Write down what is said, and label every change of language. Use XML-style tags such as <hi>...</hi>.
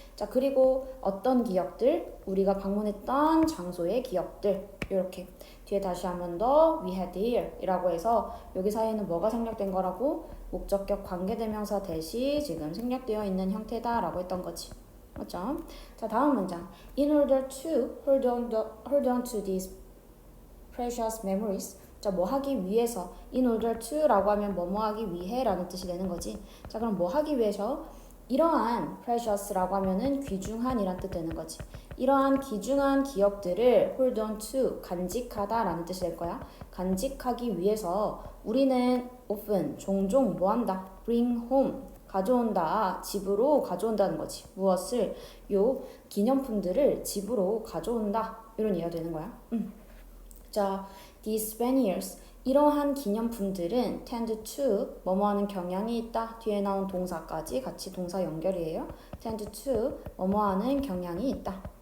<ko>자, 그리고 어떤 기억들? 우리가 방문했던 장소의 기억들. 이렇게 뒤에 다시 한 번 더</ko> <en>we had here</en> <ko>이라고 해서 여기 사이에는 뭐가 생략된 거라고? 목적격 관계대명사 대시 지금 생략되어 있는 형태다 라고 했던 거지. 맞죠? 자, 다음 문장.</ko> <en>In order to hold on to these precious memories.</en> <ko>자, 뭐 하기 위해서.</ko> <en>In order to</en> <ko>라고 하면 뭐뭐 하기 위해 라는 뜻이 되는 거지. 자, 그럼 뭐 하기 위해서? 이러한 precious라고 하면은 귀중한 이란 뜻 되는 거지. 이러한 귀중한 기억들을</ko> <en>hold on to,</en> <ko>간직하다 라는 뜻이 될 거야. 간직하기 위해서 우리는 often, 종종 뭐 한다?</ko> <en>bring home,</en> <ko>가져온다. 집으로 가져온다는 거지. 무엇을? 요 기념품들을 집으로 가져온다. 이런 이해가 되는 거야. 자,</ko> <en>these souvenirs.</en> <ko>이러한 기념품들은</ko> <en>tend to</en> <ko>뭐뭐 하는 경향이 있다. 뒤에 나온 동사까지 같이 동사 연결이에요.</ko> <en>tend to</en> <ko>뭐뭐 하는 경향이 있다.</ko>